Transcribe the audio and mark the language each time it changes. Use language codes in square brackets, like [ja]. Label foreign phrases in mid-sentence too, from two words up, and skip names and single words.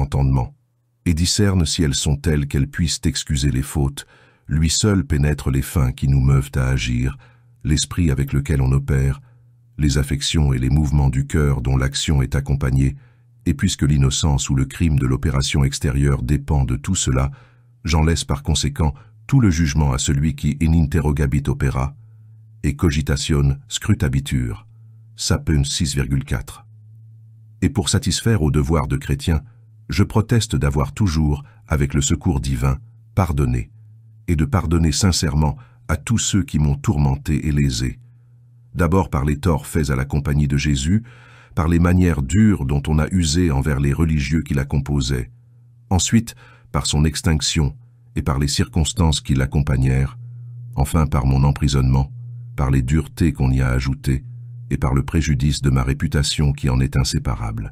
[fr] l'entendement, et discerne si elles sont telles qu'elles puissent excuser les fautes, lui seul pénètre les fins qui nous meuvent à agir, l'esprit avec lequel on opère, les affections et les mouvements du cœur dont l'action est accompagnée, et puisque l'innocence ou le crime de l'opération extérieure dépend de tout cela, j'en laisse par conséquent tout le jugement à celui qui [la] in interrogabit opera, et cogitation scrutabitur, [fr] Sapun 6,4. Et pour satisfaire au devoir de chrétien, je proteste d'avoir toujours, avec le secours divin, pardonné, et de pardonner sincèrement à tous ceux qui m'ont tourmenté et lésé. D'abord par les torts faits à la Compagnie de Jésus, par les manières dures dont on a usé envers les religieux qui la composaient, ensuite par son extinction et par les circonstances qui l'accompagnèrent, enfin par mon emprisonnement, par les duretés qu'on y a ajoutées, et par le préjudice de ma réputation qui en est inséparable.